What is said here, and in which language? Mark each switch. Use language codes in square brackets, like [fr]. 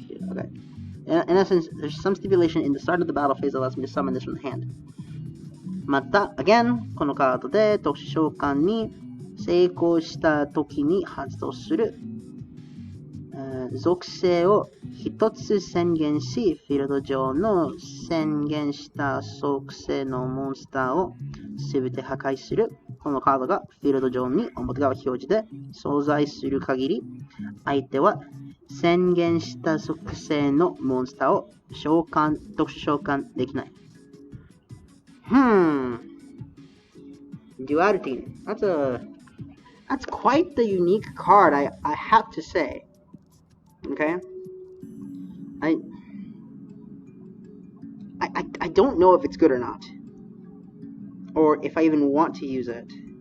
[en] Okay. In essence, there's some stipulation in the start of the battle phase that allows me to summon this from the hand. [ja] また、again、このカードで特殊召喚に成功した時に発動する、属性を一つ宣言し、フィールド上の宣言した属性のモンスターをすべて破壊する。このカードがフィールド上に表側表示で存在する限り、相手は宣言した属性のモンスターを特殊召喚できない。 [en] Duality. That's quite the unique card, I have to say. Okay? I don't know if it's good or not. Or if I even want to use it.